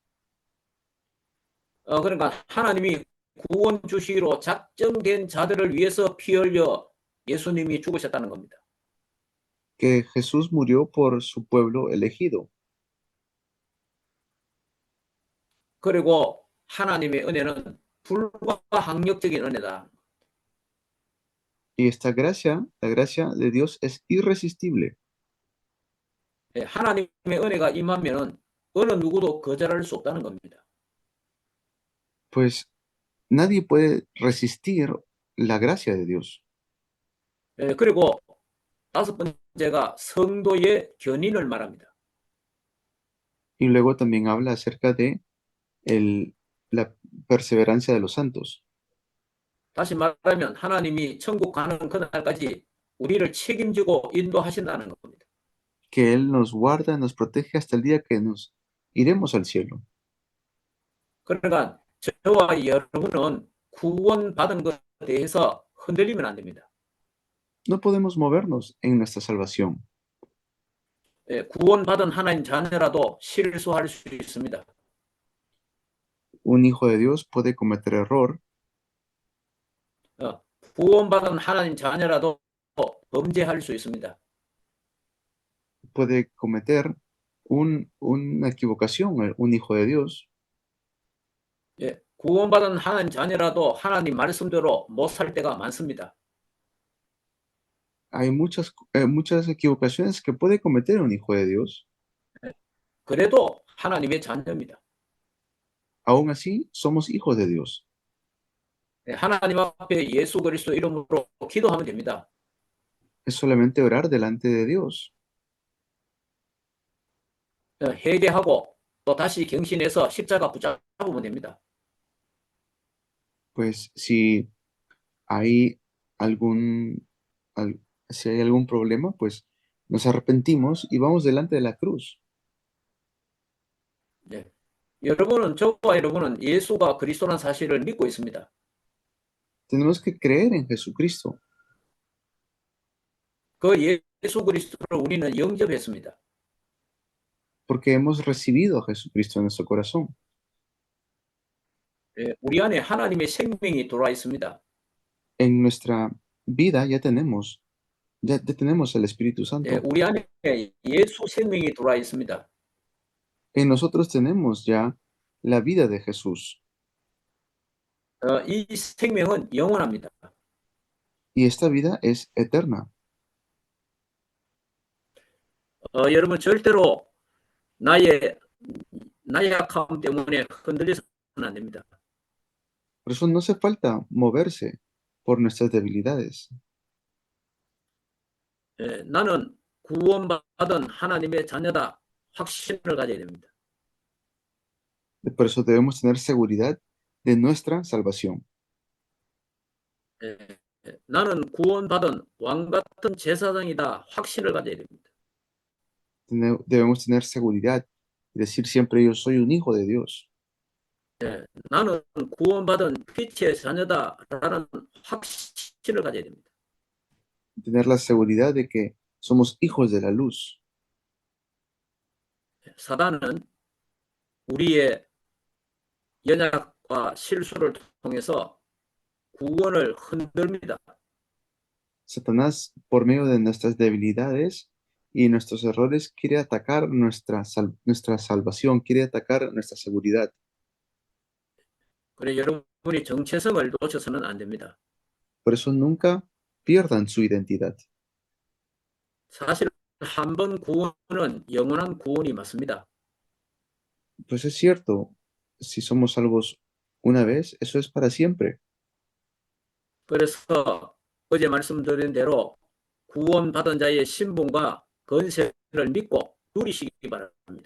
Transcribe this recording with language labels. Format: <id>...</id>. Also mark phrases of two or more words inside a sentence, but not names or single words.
<ko>그러니까 하나님이 구원 주시기로 작정된 자들을 위해서 피 흘려 예수님이 죽으셨다는 겁니다.</ko> <es>Que Jesús murió por su pueblo elegido.</es> <ko>그리고 하나님의 은혜는 불가항력적인 은혜다.</ko> <es>Y esta gracia, la gracia de Dios es irresistible.</es> <ko>하나님의 은혜가 임하면은 어느 누구도 거절할 수 없다는 겁니다.</ko> <es>Pues nadie puede resistir la gracia de Dios.</es> <ko>그리고 다섯 번째가 성도의 견인을 말합니다.</ko> <es>Y luego también habla acerca de la perseverancia de los santos.</es> <ko>다시 말하면 하나님이 천국 가는 그날까지 우리를 책임지고 인도하신다는 겁니다.</ko> <es>Que Él nos guarda, nos protege hasta el día que nos iremos al cielo.</es> <ko>그러니까 저와 여러분은 구원받은 것에 대해서 흔들리면 안 됩니다.</ko> <es>No podemos movernos en nuestra salvación.</es> <ko>구원받은 하나님 자녀라도 실수할 수 있습니다.</ko> <es>Un hijo de Dios puede cometer error.</es> <ko>구원받은 하나님 자녀라도 범죄할 수 있습니다.</ko> <es>Puede cometer una equivocación un hijo de Dios.</es> <ko>예, 구원받은 하나님 자녀라도 하나님 말씀대로 못 살 때가 많습니다.</ko> <es>Hay muchas equivocaciones que puede cometer un hijo de Dios.</es> <ko>그래도 하나님의 자녀입니다.</ko> <es>Aún así, somos hijos de Dios.</es> <ko>예, 하나님 앞에 예수 그리스도 이름으로 기도하면 됩니다.</ko> <es>Es solamente orar delante de Dios.</es> <ko>회개하고 또 다시 경신해서 십자가 붙잡으면 됩니다.</ko> <es>Pues si hay algún, si hay algún problema, pues nos arrepentimos y vamos delante de la cruz.</es> <ko>네. 저와 여러분은 예수가 그리스도라는 사실을 믿고 있습니다.</ko> <es>Tenemos que creer en Jesucristo,</es> <ko>그 예수 그리스도를 우리는 영접했습니다.</ko> <es>porque hemos recibido a Jesucristo en nuestro corazón.</es> <ko>예, 우리 안에 하나님의 생명이 들어와 있습니다.</ko> <es>En nuestra vida ya tenemos el Espíritu Santo.</es> <ko>예, 우리 안에 예수 생명이 들어와 있습니다.</ko> <es>En nosotros tenemos ya la vida de Jesús.</es> <ko>이 생명은 영원합니다.</ko> <es>Y esta vida es eterna.</es> <ko>여러분 절대로 나의 약함 때문에 흔들려서는 안 됩니다.</ko> <es>Por eso no hace falta moverse por nuestras debilidades.</es> <ko>예, 나는 구원받은 하나님의 자녀다 확신을 가져야 됩니다.</ko> <es>Por eso debemos tener seguridad de nuestra salvación.</es> <ko>예, 나는 구원받은 왕 같은 제사장이다 확신을 가져야 됩니다.</ko> <es>Debemos tener seguridad y decir siempre yo soy un hijo de Dios.</es> <ko>예, 나는 구원받은 빛의 자녀다라는 확신을 가져야 됩니다.</ko> <es>Tener la seguridad de que somos hijos de la luz.</es> <ko>사단은 우리의 연약과 실수를 통해서 구원을 흔듭니다.</ko> <es>Satanás, por medio de nuestras debilidades y nuestros errores, quiere atacar nuestra salvación, quiere atacar nuestra seguridad.</es> <ko>그래 여러분이 정체성을 놓쳐서는 안 됩니다.</ko> <es>Por eso nunca pierdan su identidad.</es> <ko>사실 한 번 구원은 영원한 구원이 맞습니다.</ko> <es>Pues es cierto, si somos salvos una vez, eso es para siempre.</es> <ko>그래서 어제 말씀드린 대로 구원받은 자의 신분과 건세를 믿고 누리시기 바랍니다.</ko>